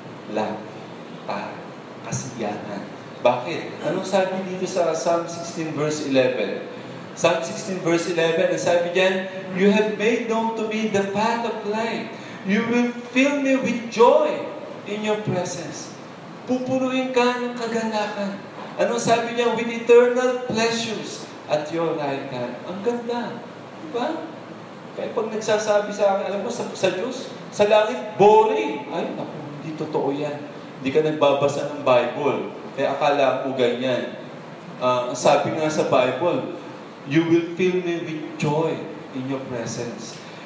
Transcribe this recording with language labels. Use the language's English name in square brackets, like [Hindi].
[Filipino] Life. Kasiyahan. Bakit? Anong sabi dito sa Psalm 16 verse 11? [English] Psalm 16 verse 11, [Filipino] ang sabi diyan, [English] you have made known to me the path of life. You will fill me with joy in your presence. [Filipino] Pupunuin ka ng kagalakan. Anong sabi niya? [English] With eternal pleasures at your right hand. [Filipino] Ang ganda. Diba? Kaya pag nagsasabi sa akin, alam mo, sa Diyos, sa langit, boring. Ay, naku, hindi totoo yan. Hindi ka nagbabasa ng Bible. Kaya akala mo ganyan. Ang sabi nga sa Bible, [English] you will fill me with joy in your presence.